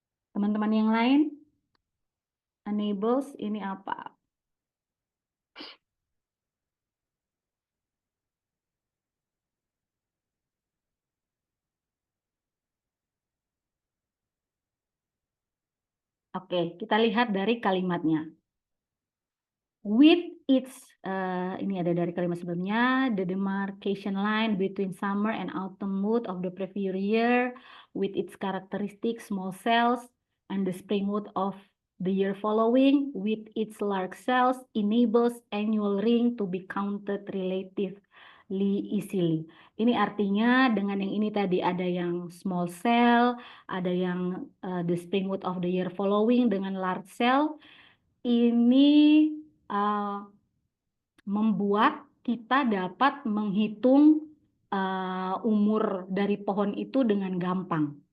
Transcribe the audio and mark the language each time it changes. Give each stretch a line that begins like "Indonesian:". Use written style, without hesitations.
Indonesian: Teman-teman yang lain, enables ini apa? Oke, kita lihat dari kalimatnya.
English: With its,
Indonesian: ini ada dari kalimat sebelumnya,
English: the demarcation line between summer and autumn mood of the previous year, with its characteristic small cells, and the spring mood of the year following, with its large cells, enables annual ring to be counted relatively easily.
Indonesian: Ini artinya dengan yang ini tadi ada yang small cell, ada yang
English: the spring mood of the year following
Indonesian: dengan large cell, ini membuat kita dapat menghitung umur dari pohon itu dengan gampang.